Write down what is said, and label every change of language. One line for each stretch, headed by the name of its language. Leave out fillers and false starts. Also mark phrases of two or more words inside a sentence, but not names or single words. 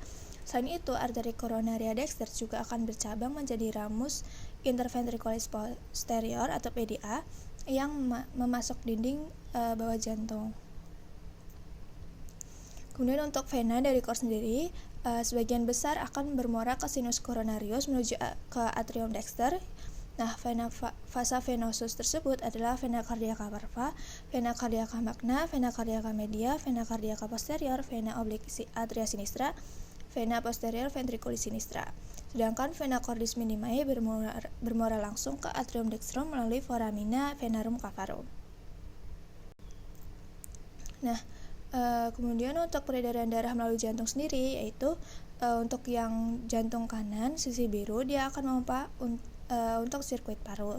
Indonesian: Selain itu, arteri koronaria dexter juga akan bercabang menjadi
Latin: ramus interventriculis posterior
Indonesian: atau PDA yang memasok dinding bawah jantung. Kemudian untuk vena dari kor sendiri, sebagian besar akan bermuara ke
Latin: sinus coronarius
Indonesian: menuju ke
Latin: atrium dexter. Nah, vasa venosus
Indonesian: tersebut adalah
Latin: vena cardiaca parva, vena cardiaca magna, vena cardiaca media, vena cardiaca posterior, vena oblique atria sinistra, vena posterior ventriculis sinistra.
Indonesian: Sedangkan
Latin: vena cordis minimae
Indonesian: bermuara langsung ke
Latin: atrium dextrum
Indonesian: melalui
Latin: foramina venarum cavarum.
Indonesian: Nah, kemudian untuk peredaran darah melalui jantung sendiri, yaitu untuk yang jantung kanan sisi biru, dia akan memompa untuk sirkuit paru.